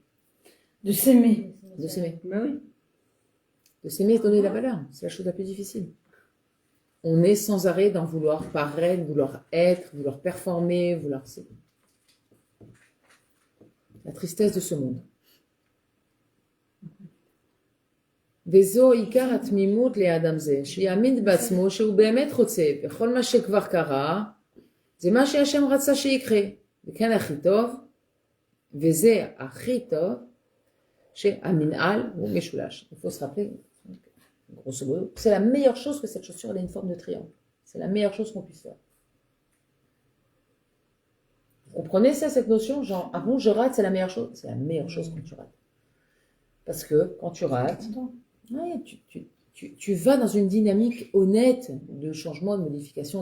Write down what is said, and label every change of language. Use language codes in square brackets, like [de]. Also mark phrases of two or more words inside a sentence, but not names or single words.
[fr] De s'aimer. De s'aimer. Ben oui. De s'aimer et donner la valeur. C'est la chose la plus difficile. On est sans arrêt d'en vouloir paraître, vouloir être, vouloir performer, vouloir... C'est la tristesse de ce monde. [he] וזו עיקר התמימות לאדם זה, שיאמין בעצמו שהוא באמת רוצה בכל מה שכבר קרה, זה מה שהשם רצה שיקרה. וכן הכי טוב, וזה הכי טוב, שהמנהל הוא משולש. [fr] Il faut se rappeler, grosso modo, c'est la meilleure chose que cette chaussure ait une forme de triangle. C'est la meilleure chose qu'on puisse faire. Vous comprenez ça, cette notion? Genre, ah bon, je rate, c'est la meilleure chose? C'est la meilleure chose quand tu rates. Parce que quand tu rates, ouais, tu vas dans une dynamique honnête de changement, de modification.